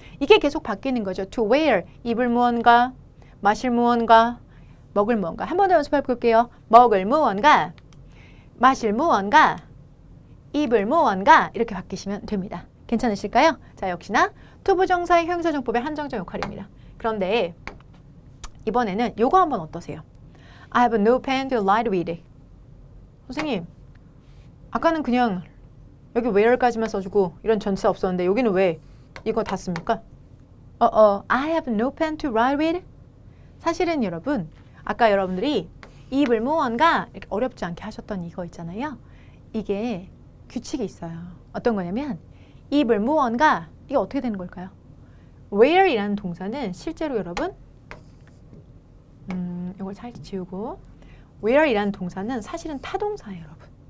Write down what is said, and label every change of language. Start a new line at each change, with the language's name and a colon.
Korean: 이게 계속 바뀌는 거죠. to wear 입을 무언가, 마실 무언가, 먹을 무언가. 한 번 더 연습해 볼게요. 먹을 무언가, 마실 무언가, 입을 무언가 이렇게 바뀌시면 됩니다. 괜찮으실까요? 자, 역시나 투부정사의 형용사정법의 한정적 역할입니다. 그런데 이번에는 요거 한번 어떠세요?
English: I have no pen to write with.
Korean: 선생님, 아까는 그냥 여기 where까지만 써주고 이런 전치사 없었는데 여기는 왜 이거 다 씁니까?
English: I have no pen to write with.
Korean: 사실은 여러분, 아까 여러분들이 입을 무언가 이렇게 어렵지 않게 하셨던 이거 있잖아요. 이게 규칙이 있어요. 어떤 거냐면 입을 무언가 이게 어떻게 되는 걸까요? wear이라는 동사는 실제로 여러분 이걸 잘 지우고 wear이라는 동사는 사실은 타동사예요, 여러분.